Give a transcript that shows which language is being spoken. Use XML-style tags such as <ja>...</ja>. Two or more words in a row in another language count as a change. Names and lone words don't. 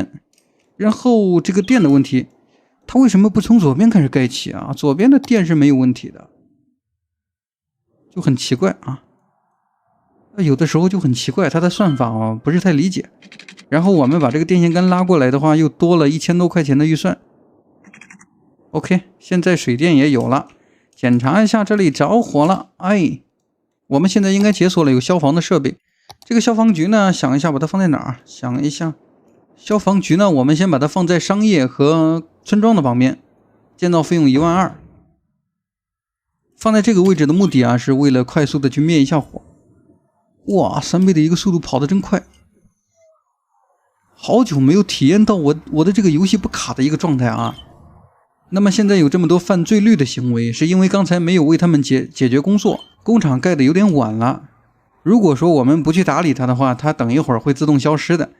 <zh>然後這個電的問題，它為什麼不從左邊開始蓋起啊？左邊的電是沒有問題的，就很奇怪啊。有的時候就很奇怪，它的算法啊不是太理解。然後我們把這個電線桿拉過來的話，又多了1000多塊錢的預算。OK，現在水電也有了。檢查一下這裡着火了，哎，我們現在應該解鎖了有消防的設備。這個消防局呢，想一下把它放在哪兒？想一下，消防局呢，我們先把它放在商業和村莊的旁邊，建造費用12000。放在這個位置的目的啊，是為了快速的去滅一下火。哇，3倍的一個速度跑得真快。好久沒有體驗到我的這個遊戲不卡的一個狀態啊。那麼現在有這麼多犯罪率的行為，是因為剛才沒有為他們解決工作，工廠蓋的有點晚了。如果說我們不去打理它的話，它等一會兒會自動消失的。</zh>